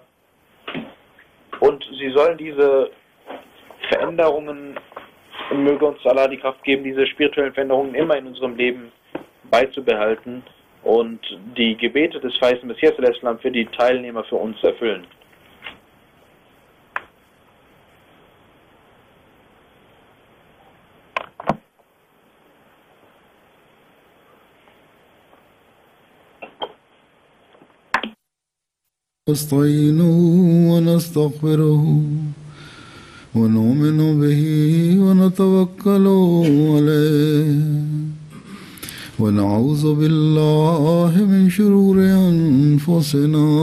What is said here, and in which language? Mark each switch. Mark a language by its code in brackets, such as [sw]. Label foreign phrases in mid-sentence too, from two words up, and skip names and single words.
[de] Und sie sollen diese Veränderungen, möge uns Allah die Kraft geben, diese spirituellen Veränderungen immer in unserem Leben beizubehalten und die Gebete des verheißenen Messias für die Teilnehmer für uns erfüllen. [ar] نستعينه ونستغفره ونؤمن به ونتوكل عليه ونعوذ بالله من شرور أنفسنا